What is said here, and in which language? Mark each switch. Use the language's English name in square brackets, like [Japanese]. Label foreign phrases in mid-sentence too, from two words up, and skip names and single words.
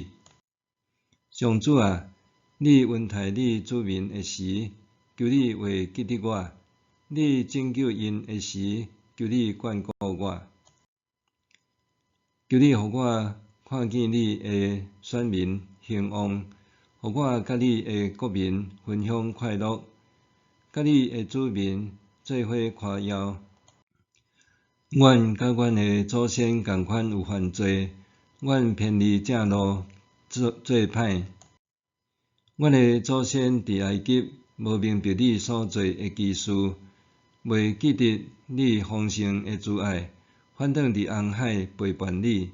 [Min Nan Chinese] 上主啊，你恩待你子民的时，求你为记得我；你拯救因的时，求你眷顾我。求你互我看见你的选民兴旺，互我甲你的国民分享快乐，甲你的子民做伙夸耀。阮甲阮的祖先共款有犯罪，阮偏离正路，做歹。阮的祖先伫埃及无明白你所做的奇事，袂记得你丰盛的慈爱，反倒伫红海背叛你。